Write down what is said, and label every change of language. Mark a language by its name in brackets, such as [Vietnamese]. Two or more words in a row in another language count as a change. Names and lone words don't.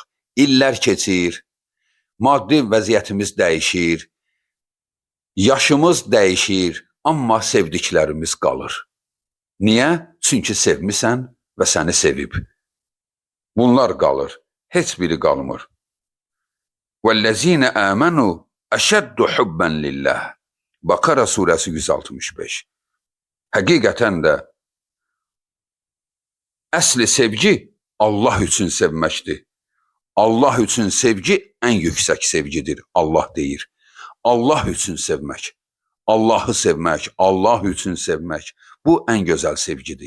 [Azerbaijani] İllər keçir, maddi vəziyyətimiz dəyişir, yaşımız dəyişir, amma sevdiklərimiz qalır. Niyə? Çünki sevmisən və səni sevib. Bunlar qalır, heç biri qalmır. [Arabic] وَالَّذ۪ينَ آمَنُوا أَشَدُّ حُبًّا لِلّٰهِ [Turkish] Bakara suresi [Arabic] 165. [Azerbaijani] Həqiqətən də əsli sevgi Allah üçün sevməkdir. Allah üçün sevgi ən yüksək sevgidir, Allah deyir. Allah üçün sevmək, Allahı sevmək, Allah üçün sevmək, bu ən gözəl sevgidir.